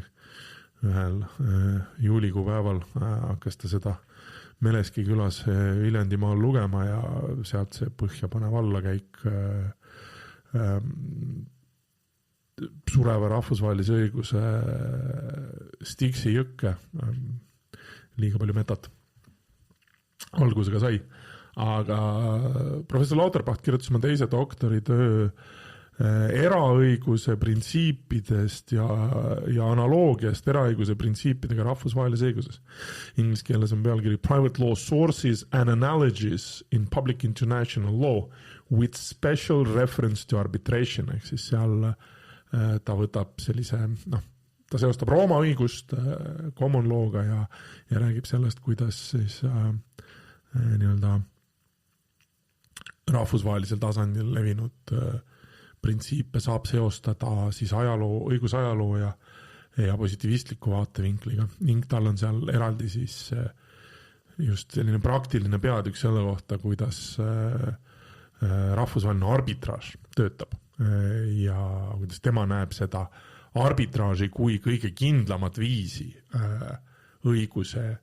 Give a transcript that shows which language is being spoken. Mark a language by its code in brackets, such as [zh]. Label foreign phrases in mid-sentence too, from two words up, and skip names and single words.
[et] Ühel juulikuu päeval hakkas ta seda Meleski külas Viljandimaal lugema ja sealt see põhjapanev allakäik sureva rahvusvahelise õiguse Stixi jõkke, liiga palju metat, algusega sai. Aga professor Lauterpacht kirjutas oma teise doktoritöö eraõiguse printsiipidest ja analoogiast eraõiguse printsiipidega rahvusvahelises õiguses. Inglise keeles on pealkiri Private Law Sources and Analogies in Public International Law with Special Reference to Arbitration, ehk siis seal ta võtab sellise, ta seostab Rooma õigust [en] common law'ga [et] ja räägib sellest, kuidas siis nii-öelda rahvusvahelisel tasandil levinud printsiipe saab seostada siis õigusajaloo ja positiivistliku vaatevinkliga ning tal on seal eraldi siis just selline praktiline peatükk selle kohta, kuidas rahvusvaheline arbitraaž töötab ja kuidas tema näeb seda arbitraaži kui kõige kindlamat viisi õiguse